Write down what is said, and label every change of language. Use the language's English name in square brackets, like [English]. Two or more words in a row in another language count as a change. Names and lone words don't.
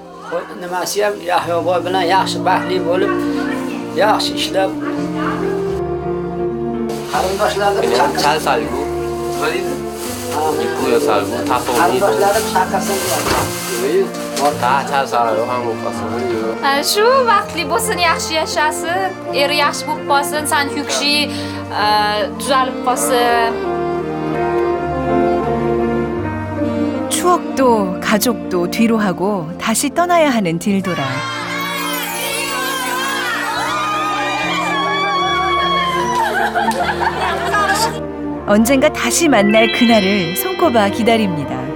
[Uzbek] nimasi ham Yahyoboy bilan yaxshi baxtli bo'lib, yaxshi ishlab qarindoshlarni [Korean] 잘 살고 이쁘게 살고 다 또 [Uzbek] qarindoshlarni chaqirsin. [Korean] 다 잘 살아요 한국 가서. [Uzbek] shu vaqtli bo'lsin, yaxshi yashasin, eri yaxshi bo'lib qolsin, Sanhyukshi tuzalib qolsin. [Korean] 추억도 가족도 뒤로 하고 다시 떠나야 하는 딜도라. 언젠가 다시 만날 그날을 손꼽아 기다립니다.